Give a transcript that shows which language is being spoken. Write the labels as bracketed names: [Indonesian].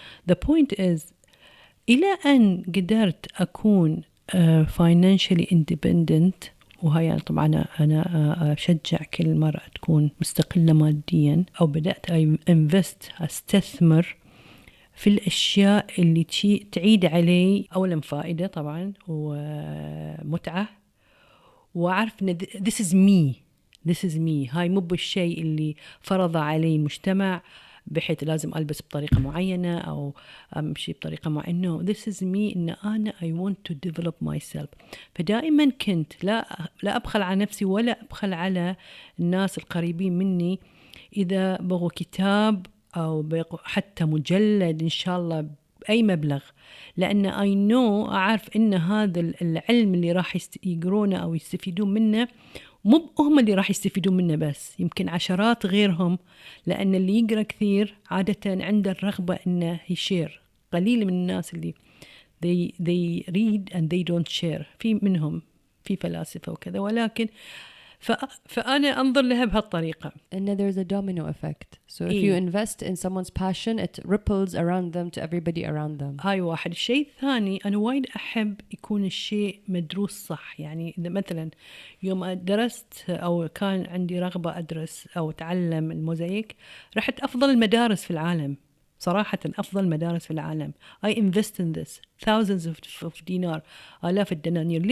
[English] The point is [Arabic] إلى أن قدرت أكون [English] financially independent، [Arabic] وهي يعني طبعا أنا أشجع كل مرة تكون مستقلة ماديا، أو بدأت أستثمر في الأشياء اللي تعيد علي أولا فائدة طبعا ومتعة، وأعرف إن [English] this is me. [Arabic] هاي مو بالشيء اللي فرض علي المجتمع بحيث لازم ألبس بطريقة معينة أو أمشي بطريقة معينة. [English] this is me، [Arabic] إن أنا [English] I want to develop myself. [Arabic] فدائما كنت لا أبخل على نفسي ولا أبخل على الناس القريبين مني إذا بغوا كتاب أو بغوا حتى مجلد إن شاء الله بأي مبلغ، لأن [English] I know [Arabic] أعرف إن هذا العلم اللي راح يقرونه أو يستفيدون منه مو هم اللي راح يستفيدون منه بس، يمكن عشرات غيرهم، لأن اللي يقرأ كثير عادة عنده الرغبة إنه يشير. قليل من الناس اللي [English] they read and they don't share، [Arabic] في منهم في فلاسفة وكذا، ولكن فأنا أنظر لها بهالطريقة. [English] And there's a domino effect. So if you invest in someone's passion, it ripples around them to everybody around them. [Arabic] هاي واحد. الشيء الثاني، أنا وايد أحب يكون الشيء مدروس صح. يعني إذا مثلا يوم درست أو كان عندي رغبة أدرس أو أتعلم الموزايك، رحت أفضل المدارس في العالم، صراحة أفضل مدارس في العالم. [English] I invest in this thousands of dinar، [Arabic] آلاف الدنانير.